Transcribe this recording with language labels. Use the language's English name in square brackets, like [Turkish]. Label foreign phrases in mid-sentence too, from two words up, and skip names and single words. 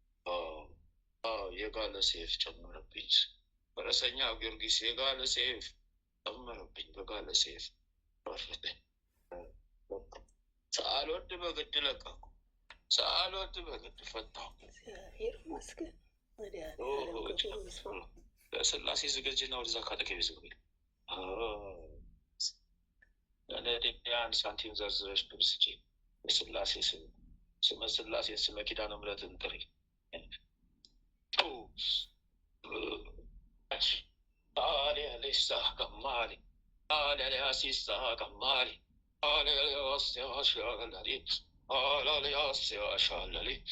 [Amharic] የጋለ ሴፍ ጨመረብኝ። ፈረሰኛ ጊዮርጊስ የጋለ ሴፍ ጨመረብኝ፣ በጋለ ሴፍ ረፈተኝ። ሳልወድ በግድ ለቀኩ፣ ሳልወድ በግድ ፈታው። እግዚአብሔር ይመስገን። ለስላሴ ዝገጅና ወደዛ ካጠገቤ ዝግቤ ለነዲያን ሳንቲም ዘርዝረሽ ብር ስጪ። የስላሴ ስም ስመ ስላሴን ስመ ኪዳነ ምሕረትን ጥሪ። አሌሌሳ ከማሌ አሌሌያሲሳ ከማሌ አሌሌያስያሻለሌ አሌሌያስያሻለሌ